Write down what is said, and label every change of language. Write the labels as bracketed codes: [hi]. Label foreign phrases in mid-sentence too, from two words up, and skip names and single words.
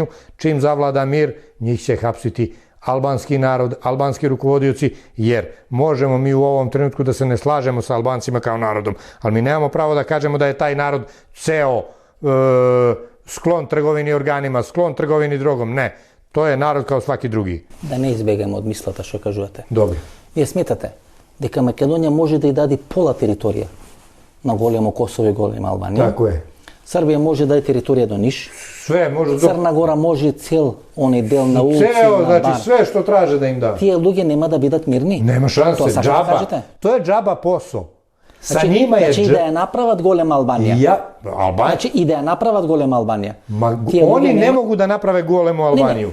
[sr] Čim zavlada mir, njih će hapsiti albanski narod, albanski rukovodioci, jer možemo mi u ovom trenutku da se ne slažemo sa Albancima kao narodom, ali mi nemamo pravo da kažemo da je taj narod ceo sklon trgovini organima, sklon trgovini drogom. Ne, to je narod kao svaki drugi. [mk] Да не избегамо од мислата што кажујете. [sr] Dobro. [mk] Ви сметате дека Македонија може да и даде пола територија на големо Косово и голема Албанија. [sr] Tako je. [mk] Србија може да даде територија до Ниш. [sr] Sve može. Crna Gora može cel onaj del na ulici. Ceo, znači sve što traže da im da. [mk] Тије људи нема да бидат мирни. [sr] Nema šanse, džaba. To je džaba posao. Sa njima je... [mk] Значи и да је направат голема Албанија. Значи и да је направат голема Албанија. [sr] Oni ne mogu da naprave golemu Albaniju.